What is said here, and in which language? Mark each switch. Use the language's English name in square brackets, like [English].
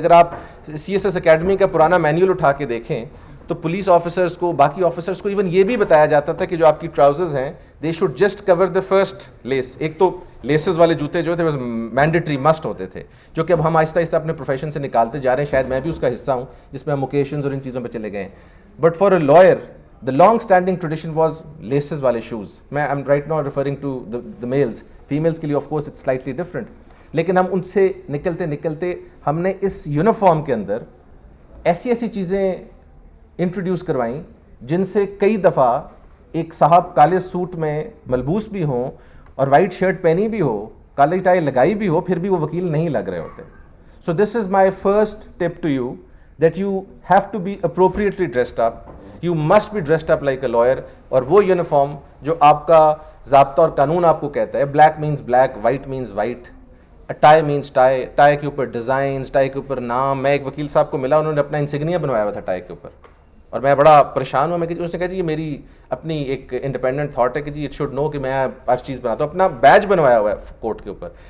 [Urdu] اگر آپ C S S academy کا پرانا مینیول اٹھا کے دیکھیں تو پولیس آفیسرز کو, باقی آفیسرز کو ایون یہ بھی بتایا جاتا تھا کہ جو آپ کی ٹراؤزرز ہیں [English] They should just cover the first laces. [Urdu] ایک تو لیسز والے جوتے جو تھے وہ مینڈیٹری مسٹ ہوتے تھے, جو کہ اب ہم آہستہ آہستہ اپنے پروفیشن سے نکالتے جا رہے ہیں. شاید میں بھی اس کا حصہ ہوں جس میں ہم اوکیشنز اور ان چیزوں پہ چلے گئے ہیں. [English] But for a lawyer the long standing tradition was laces والے shoes. میں I'm right now referring to the males. females کے لیے of course it's slightly different. [Urdu] لیکن ہم ان سے نکلتے نکلتے ہم نے اس یونیفارم کے اندر ایسی ایسی چیزیں انٹروڈیوس کروائیں جن سے کئی دفعہ ایک صاحب کالے سوٹ میں ملبوس بھی ہوں اور وائٹ شرٹ پہنی بھی ہو, کالی ٹائی لگائی بھی ہو, پھر بھی وہ وکیل نہیں لگ رہے ہوتے. [English] So this is my first tip to you, that you have to be appropriately dressed up. You must be dressed up like a lawyer. [Urdu] اور وہ یونیفارم جو آپ کا ضابطہ اور قانون آپ کو کہتا ہے, [English] black means black, white means white, tie means tie, [Urdu] tie کے اوپر ڈیزائنز, ٹائی کے اوپر نام. میں ایک وکیل صاحب کو ملا, انہوں نے اپنا انسگنیا بنوایا ہوا تھا ٹائی کے اوپر, اور میں بڑا پریشان ہوا. اس نے کہا جی یہ میری اپنی ایک انڈیپینڈنٹ تھاٹ ہے کہ جی [English] it should know [Urdu] کہ میں ہر چیز بناتا ہوں. اپنا بیج بنوایا ہوا ہے کورٹ کے اوپر.